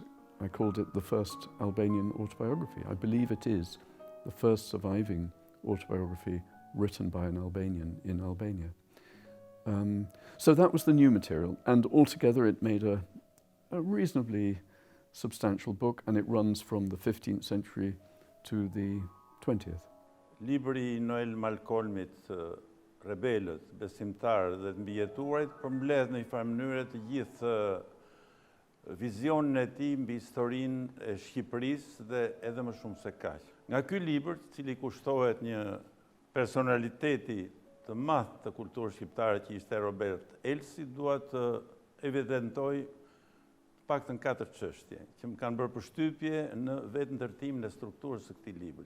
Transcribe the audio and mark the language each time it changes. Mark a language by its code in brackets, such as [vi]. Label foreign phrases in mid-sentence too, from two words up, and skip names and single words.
[en] I called it The First Albanian Autobiography. I believe it is the first surviving autobiography written by an Albanian in Albania. So that was the new material, and altogether it made a reasonably substantial book, and it runs from the 15th century to the 20th. [sq] Libri I Noel Malcolmit, Rebelët, Besimtarët dhe MBIJETUARIT përmbledh në një farë mënyrë të gjithë vizionin e tij mbi historinë e Shqipërisë dhe edhe më shumë se kaq. Nga ky libër, i cili kushtohet një personaliteti të madh të kulturës shqiptare që ishte Robert Elsi, dua të evidentoj paktën 4 çështje që më kanë bërë përshtypje në vetë ndërtimin e strukturës së këtij libri.